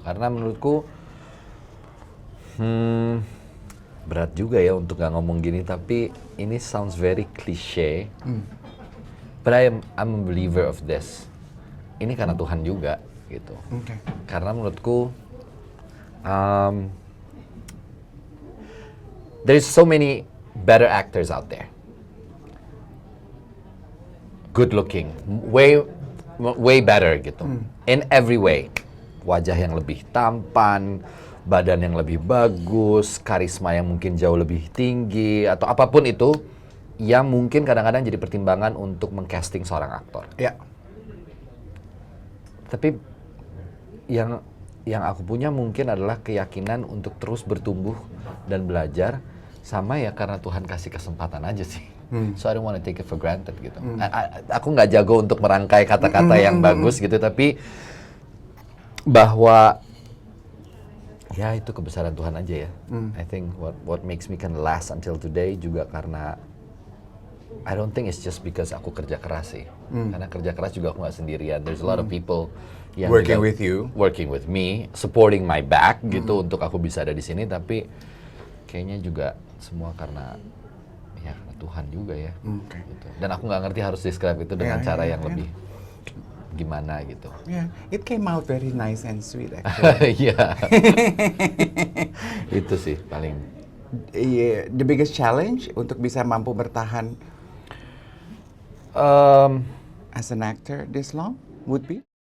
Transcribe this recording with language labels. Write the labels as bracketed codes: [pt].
[id] Karena menurutku berat juga ya untuk nggak ngomong gini, tapi ini [en] sounds very cliche. But I'm a believer of this. [id] Ini karena Tuhan juga gitu. Karena menurutku [en] there's so many better actors out there. Good looking, way better gitu. In every way. [id] Wajah yang lebih tampan, badan yang lebih bagus, karisma yang mungkin jauh lebih tinggi atau apapun itu yang mungkin kadang-kadang jadi pertimbangan untuk mengcasting seorang aktor. Ya. Tapi yang aku punya mungkin adalah keyakinan untuk terus bertumbuh dan belajar, sama ya karena Tuhan kasih kesempatan aja sih. [en] So I don't want to take it for granted gitu. [id] Aku nggak jago untuk merangkai kata-kata yang bagus gitu, tapi bahwa ya itu kebesaran Tuhan aja ya. [en] I think what makes me can last until today [id] juga karena [en] I don't think it's just because [id] aku kerja keras sih. Karena kerja keras juga aku nggak sendirian. [en] There's a lot of people yang working [id] juga [en] with you, working with me, supporting my back gitu untuk aku bisa ada di sini. [id] Tapi kayaknya juga semua karena Tuhan juga ya. Gitu. Dan aku nggak ngerti harus describe itu dengan cara yang lebih gimana gitu. [en] Yeah, it came out very nice and sweet actually. [id] Iya. Itu sih paling. [en] Yeah, the biggest challenge [id] untuk bisa mampu bertahan [en] as an actor this long would be?